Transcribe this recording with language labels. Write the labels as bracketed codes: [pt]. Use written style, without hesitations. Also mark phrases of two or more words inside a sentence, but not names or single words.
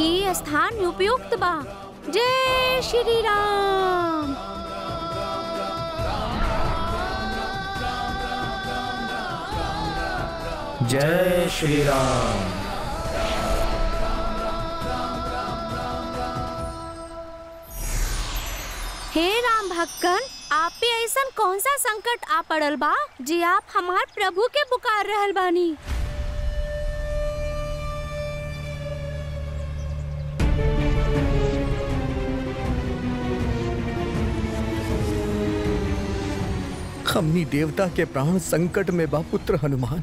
[bho] ई स्थान उपयुक्त बा। जय श्री राम। जय श्री राम। हे राम भक्तन, आप पे ऐसा कौन सा संकट आ पड़ल बा जे आप हमार प्रभु के पुकार रहल बानी? हमनी देवता के प्राण संकट में बा पुत्र हनुमान।